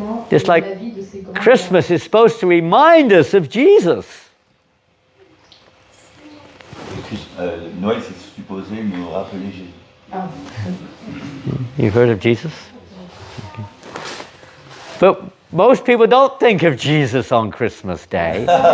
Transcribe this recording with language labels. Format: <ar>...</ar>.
<en>Just like Christmas is supposed to remind us of Jesus.</en> <fr>Noël, c'est supposé nous rappeler Jésus.</fr> <en>You've heard of Jesus? Okay. But most people don't think of Jesus on Christmas Day.</en>